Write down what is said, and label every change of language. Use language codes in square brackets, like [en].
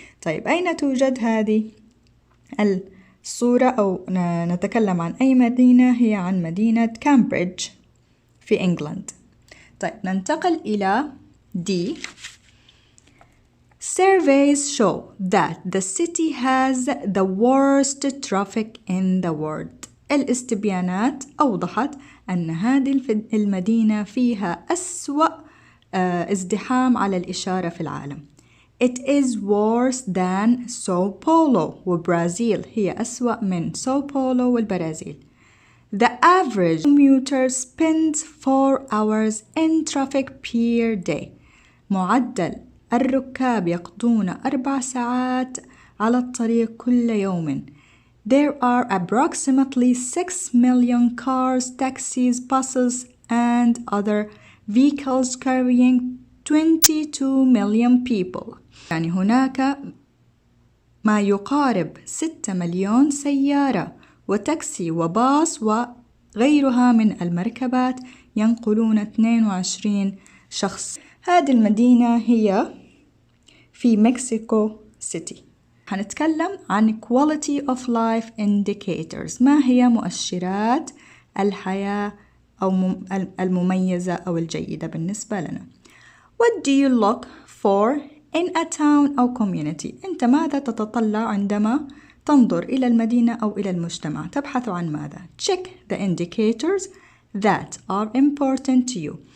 [ar] طيب أين توجد هذه الصورة أو نتكلم عن أي مدينة؟ هي عن مدينة كامبريدج في إنجلند. طيب ننتقل إلى D. [en] Surveys show that the city has the worst traffic in the world. [ar] الاستبيانات أوضحت أن هذه المدينة فيها أسوأ ازدحام على الإشارة في العالم. [en] It is worse than Sao Paulo [ar] وبرازيل، هي أسوأ من ساو بولو والبرازيل. [en] The average commuter spends 4 hours in traffic per day. [ar] معدل الركاب يقضون 4 ساعات على الطريق كل يوم. [en] There are approximately 6 million cars, taxis, buses, and other vehicles carrying 22 million people. [ar] يعني هناك ما يقارب 6 مليون سيارة وتاكسي وباص وغيرها من المركبات ينقلون 22 شخص. هذه المدينة هي في مكسيكو سيتي. هنتكلم عن [en] quality of life indicators. [ar] ما هي مؤشرات الحياة أو المميزة أو الجيدة بالنسبة لنا؟ [en] What do you look for in a town [ar] أو community؟ أنت ماذا تتطلع عندما تنظر إلى المدينة أو إلى المجتمع؟ تبحث عن ماذا؟ [en] Check the indicators that are important to you.